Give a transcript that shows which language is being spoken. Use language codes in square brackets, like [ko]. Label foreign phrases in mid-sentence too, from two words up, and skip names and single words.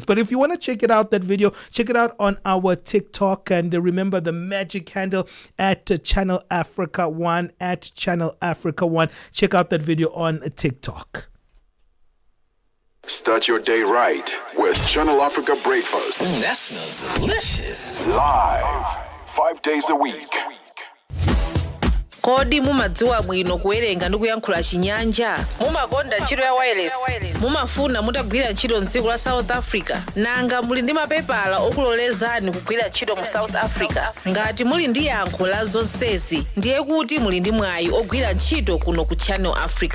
[en] But if you want to check it out, that video, check it out on our TikTok, and remember the magic handle at Channel Africa 1 at Channel Africa 1. Check out that video on TikTok. Start your day right with Channel Africa Breakfast. That smells delicious. Live, 5 days a week. [ny] Kodi mumadziwa bwino kuwerenga ndi kuyankhula chinyanja? Mumakonda ntchito ya wireless? Mumafuna mutagwira ntchito m'dziko la South Africa? Nanga muli ndi mapepala okulolezani kugwira ntchito mu South Africa? Ngati muli ndi yankho la zonsezi, ndiye kuti muli ndi mwayi ogwira ntchito kuno ku Channel Africa.